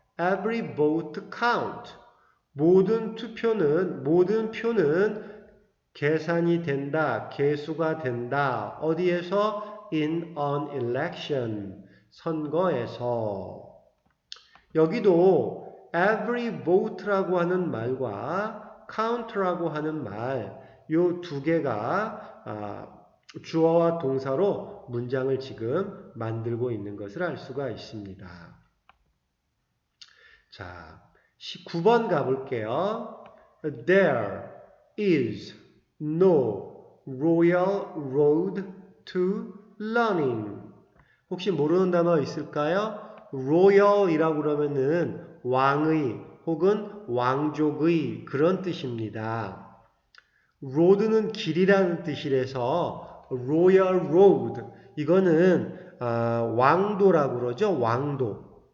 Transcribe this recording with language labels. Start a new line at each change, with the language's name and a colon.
English: Every vote count,
Korean: 모든 표는 계산이 된다, 계수가 된다. 어디에서?
English: in an election,
Korean: 선거에서. 여기도 every vote라고 하는 말과 count라고 하는 말, 요 두 개가 주어와 동사로 문장을 지금 만들고 있는 것을 알 수가 있습니다. 자, 19번 가볼게요.
English: There is no royal road to learning.
Korean: 혹시 모르는 단어 있을까요? royal이라고 그러면은 왕의 혹은 왕족의 그런 뜻입니다. road는 길이라는 뜻이라서 royal road, 이거는 왕도라고 그러죠. 왕도.